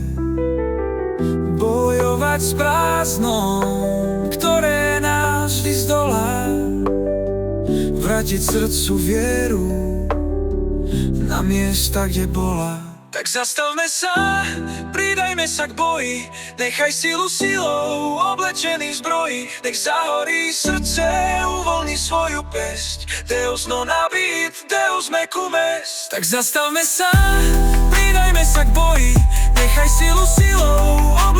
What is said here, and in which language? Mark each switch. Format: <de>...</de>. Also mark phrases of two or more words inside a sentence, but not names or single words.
<sk>Bojovať s prázdnom, ktoré nás vždy zdolá, vrátiť srdcu vieru na miesta, kde bola. Tak zastavme sa, pridajme sa k boji, nechaj silu silou oblečený v zbroji. Nech zahorí srdce, uvoľni svoju pesť.</sk> <la>Deus non habit, Deus mecum est.</la> <sk>Tak zastavme sa, pridajme sa k boji, nechaj silu silou</sk>